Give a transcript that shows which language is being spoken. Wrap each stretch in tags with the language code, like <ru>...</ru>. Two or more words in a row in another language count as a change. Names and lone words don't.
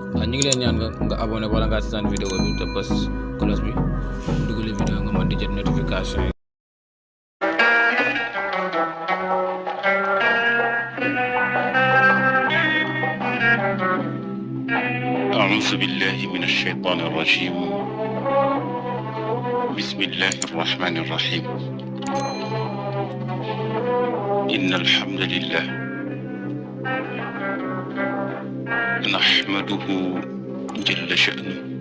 <wo>ñu ngi leen ñaan nga abonné wala nga seetaan vidéo bi te bës cloche bi dugalee vidéo nga mën di jot notification yi.</wo> <ar>أعوذ بالله من الشيطان الرجيم بسم الله الرحمن الرحيم إن الحمد لله نحمده جل شأنه</ar>